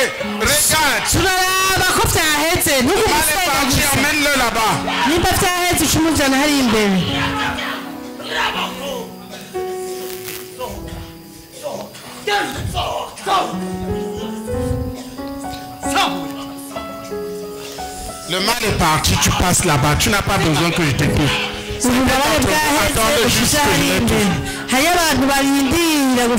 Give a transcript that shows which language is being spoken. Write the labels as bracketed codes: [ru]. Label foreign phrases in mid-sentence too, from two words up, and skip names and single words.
[fr] Regarde. [rn] Turaraba ko byaheze. [fr] Allez partir, emmène-le là-bas. [rn] Nimba byaheze ucumuzana hari imbere. [fr] Le mal est parti, tu passes là-bas. Tu n'as pas besoin que je te touche. Attendez juste que je ne touche.